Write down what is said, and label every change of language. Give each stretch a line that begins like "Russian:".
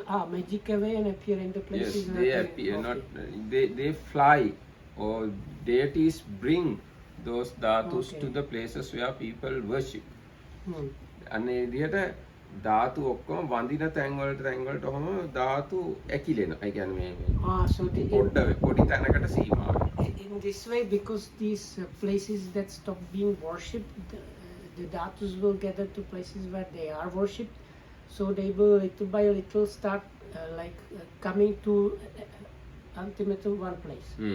English: magic away and appear in the places. yes, they appear not they fly or deities bring those dhatus to the places where people worship.
Sinhala: අනේ විදිහට ධාතු ඔක්කොම වඳින තැන් වලට ඔහම ධාතු ඇකිලෙනවා. ඒ කියන්නේ මේ
English: So the,
Sinhala: පොඩි තැනකට සීමා වෙනවා.
English: in this way, because these places that stop being worshipped, the dhatus will gather to places where they are worshipped. So they will little by little start coming to ultimately one place.